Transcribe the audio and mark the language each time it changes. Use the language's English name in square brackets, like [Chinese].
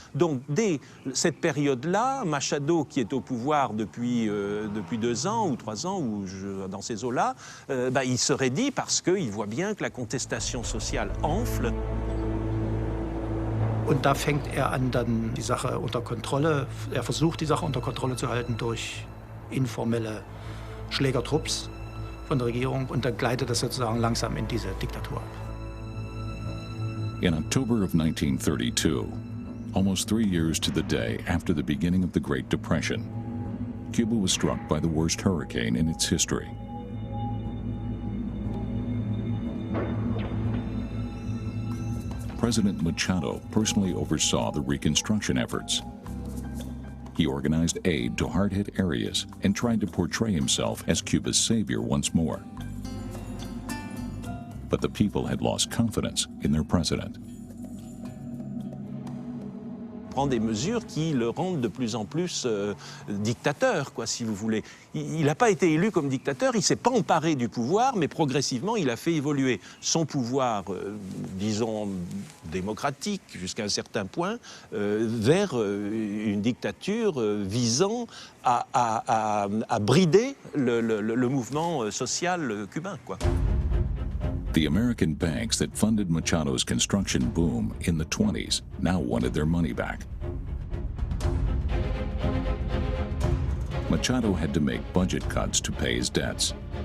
[French] Donc dès cette période-là, Machado, qui est au pouvoir depuis 2 ans ou 3 ans, ou dans ces eaux-là, il se raidit parce qu'il voit bien que la contestation sociale enfle. [German] Und da fängt an, dann die Sache unter Kontrolle, versucht die Sache unter Kontrolle zu halten durch informelle Schlägertrupps von der Regierung und dann gleitet das sozusagen langsam in diese Diktatur ab. [English] In October of 1932, almost 3 years to the day after the beginning of the Great Depression, Cuba was struck by the worst hurricane in its history. President Machado personally oversaw the reconstruction efforts. He organized aid to hard-hit areas and tried to portray himself as Cuba's savior once more. But the people had lost confidence in their president. [French] Prend des mesures qui le rendent de plus en plus dictateur, quoi, si vous voulez. Il n'a pas été élu comme dictateur, il ne s'est pas emparé du pouvoir, mais progressivement, il a fait évoluer son pouvoir, disons, démocratique, jusqu'à un certain point, vers une dictature visant à brider le mouvement social cubain, quoi. [English] The American banks that funded Machado's construction boom in the 20s now wanted their money back. Machado had to make budget cuts to pay his debts.